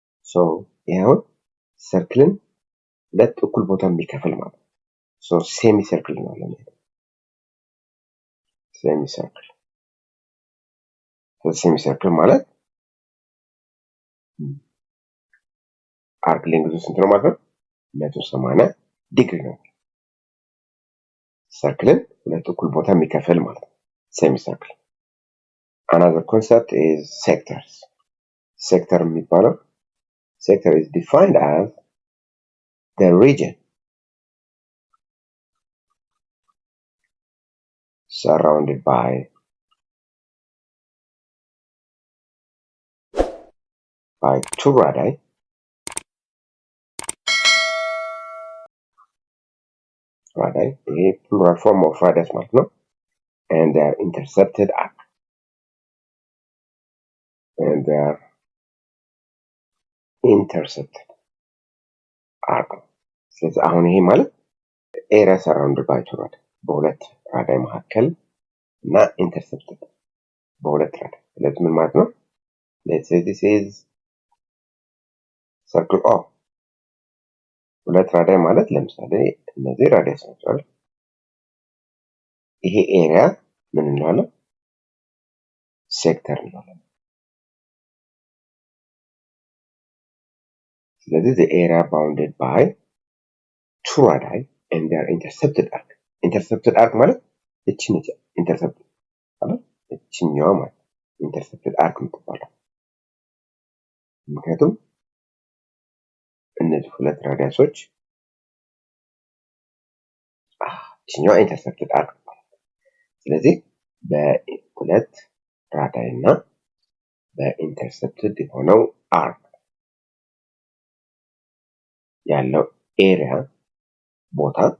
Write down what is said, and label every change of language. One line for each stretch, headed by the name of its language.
Amharic: ሶ ይሄው ሰርክልን ሁለት እኩል ቦታ የሚከፍል ማለት ነው። ሶ ሴሚ ሰርክል ነው ማለት ነው። ሴሚ ሰርክል ማለት አርክ ሌንግዙ ስንት ነው ማለት ነው? 180 ዲግሪ ነው። ሰርክልን ሁለት እኩል ቦታ የሚከፍል ማለት ነው ሴሚ ሰርክል።
English: Another concept is sectors. Sector የሚባለው sector is defined as the region surrounded by two radii
Amharic: ይሄ
English: plural form of radius
Amharic: ማለት ነው
English: and they are intercepted at and they are intersected arc
Amharic: ነው። ስለዚህ አሁን ይሄ ማለት ኤሪያ ሰራውንድድ ባይ ቱ ራዳይ በሁለት ራዳይ መካከል እና ኢንተርሰፕትድ በሁለት ራዳይ። ስለዚህ ምን ማለት ነው?
English: let's say this is circle O
Amharic: ሁለት ራዳይ ማለት ለምሳሌ እነዚህ ራዳይ ናቸው። ይሄ ኤሪያ ምን እንለዋለን? ሴክተር እንለዋለን። ስለዚህ
English: the area bounded by two radii and their intercepted arc.
Amharic: intercepted arc ማለት እቺ ነች intercepted ማለት እቺኛዋ ማለት intercepted arc የምትባለው ምክንያቱም እነዚህ ሁለት ራዲያሶች እቺኛዋ intercepted arc ስለዚህ በሁለት ራዳይ እና በኢንተርሰፕትድ የሆነው አርክ ያለው ኤሪያ ቦታ